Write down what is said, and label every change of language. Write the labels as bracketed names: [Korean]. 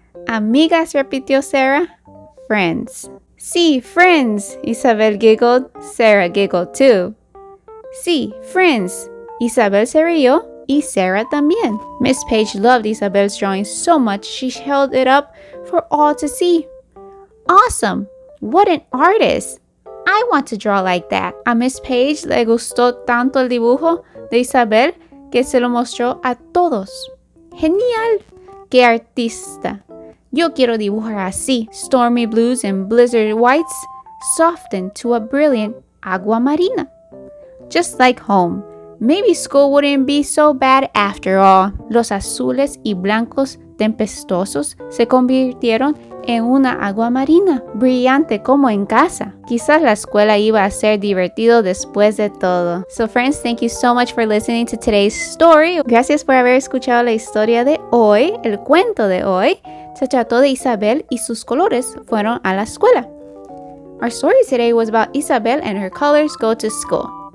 [Spanish] "Amigas," repitió Sarah. "Friends." [English] "Sí, friends," Isabel giggled. Sarah giggled too. "Sí, friends." [Spanish] Isabel se rió y Sarah también. [English] Miss Page loved Isabel's drawing so much she held it up for all to see. "Awesome! What an artist! I want to draw like that." [Spanish] A Miss Page le gustó tanto el dibujo de Isabel que se lo mostró a todos. "Genial! ¡Qué artista! Yo quiero dibujar así. [English] Stormy blues and blizzard whites soften to a brilliant agua marina. Just like home. Maybe school wouldn't be so bad after all. [Spanish] Los azules y blancos tempestuosos se convirtieron en una agua marina, brillante como en casa. Quizás la escuela iba a ser divertido después de todo. [English] So friends, thank you so much for listening to today's story. [Spanish] Gracias por haber escuchado la historia de hoy. El cuento de hoy se trató de Isabel y sus colores fueron a la escuela. [English] Our story today was about Isabel and her colors go to school.